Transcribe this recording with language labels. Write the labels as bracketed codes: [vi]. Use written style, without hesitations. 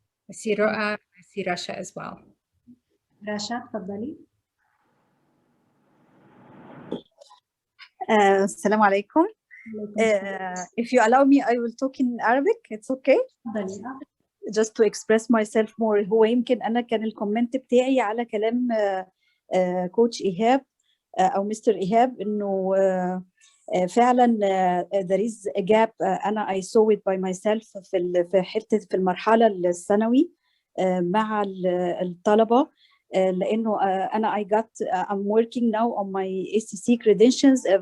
[en] I see Roa, I see Rasha as well. [ar] Rasha, تفضلي. السلام عليكم. [en] If you allow me, I will talk in Arabic. It's okay? Just to express myself more. [ar] هو يمكن أنا كان الكومنت بتاعي على كلام كوتش إيهاب أو مستر إيهاب إنه فعلا [en] there is a gap. أنا I saw it by myself [ar] في المرحلة الثانوي مع الطلبة، لأنه أنا [en] I'm working now on my ACC credentials.